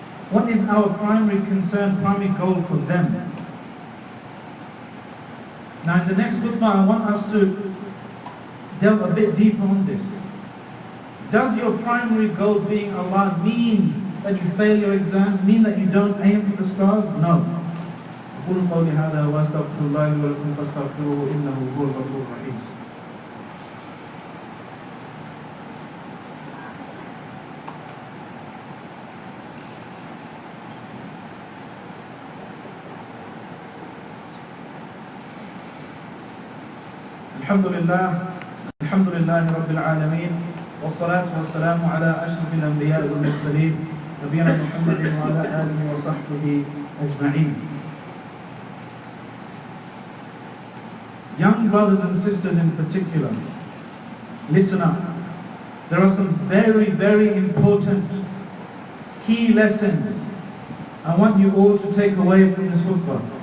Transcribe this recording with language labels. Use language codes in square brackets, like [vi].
[en] What is our primary concern, primary goal for them? Now in the next khutbah I want us to delve a bit deeper on this. Does your primary goal being Allah mean that you fail your exams, mean that you don't aim for the stars? No. [ar] أقول قولي هذا وأستغفر الله لي ولكم فاستغفروه إنه هو الغفور الرحيم. الحمد لله رب العالمين والصلاة والسلام على أشرف الأنبياء والمرسلين نبينا محمد وعلى آله وصحبه أجمعين. [en] Young brothers and sisters in particular, listen up. There are some very, very important key lessons I want you all to take away from this khutbah.